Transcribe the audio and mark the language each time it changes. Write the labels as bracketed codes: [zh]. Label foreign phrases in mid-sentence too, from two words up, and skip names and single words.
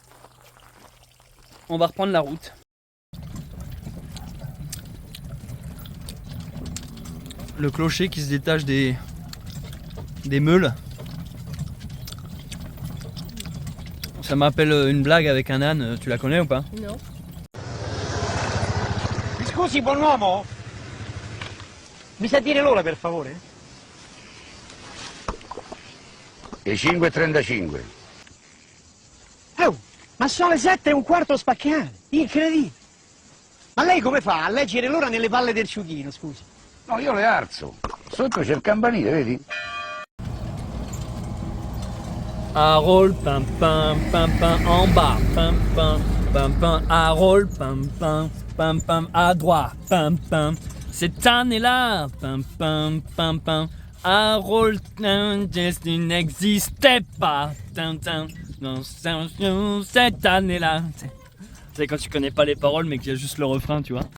[fr] On va reprendre la route. Le clocher qui se détache des meules. Ça m'appelle une blague avec un âne, tu la connais ou pas? Non. [it] Mi scusi, buon uomo? Mi sa dire l'ora, per favore? Le 5:35. Oh, ma sono le 7:15 spaccate. Incredibile. Ma lei come fa a leggere l'ora nelle palle del ciuchino, scusi? No, io le alzo. Sotto c'è il campanile, vedi? [fr] Harold, pam pam pam pam, en bas, pam pam pam pam, Harold, pam pam pam pam, à droite, pam pam. Cette année-là, pam pam pam pam, Harold, n'existait pas, tam tam, non, cette année-là. C'est quand tu connais pas les paroles mais qu'il y a juste le refrain, tu vois.